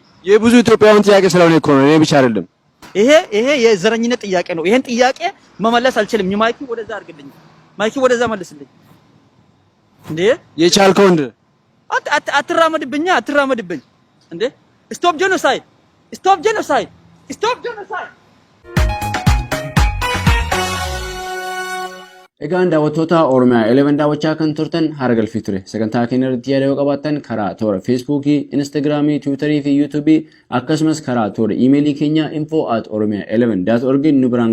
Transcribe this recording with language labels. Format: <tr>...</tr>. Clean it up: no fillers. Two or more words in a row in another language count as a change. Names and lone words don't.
<am>የብዙ ኢትዮጵያውያን ጥያቄ ስለሆነ እኮ ነው እኔ ብቻ አይደለም ይሄ የዘረኝነት ጥያቄ ነው ይሄን ጥያቄ መመለስ አልችልም ማይኪ ወደዛ አድርግልኝ ማይኪ ወደዛ መልስልኝ እንዴ የቻልከው እንደ አትራመድብኝ እንዴ</am> <en>stop genocide</en> <om>Egaan daawwattoota Oromiyaa 11 daawwachaa kan turtan hara galfii ture. Sagantaa keenya irratti yaada yoo qabaattan karaa toora Feesbuukii, Instagiraamii, Tiwiitarii fi Yuutuubii akkasumas karaa toora iimeelii keenya info@oromia11.org nu biraan</om>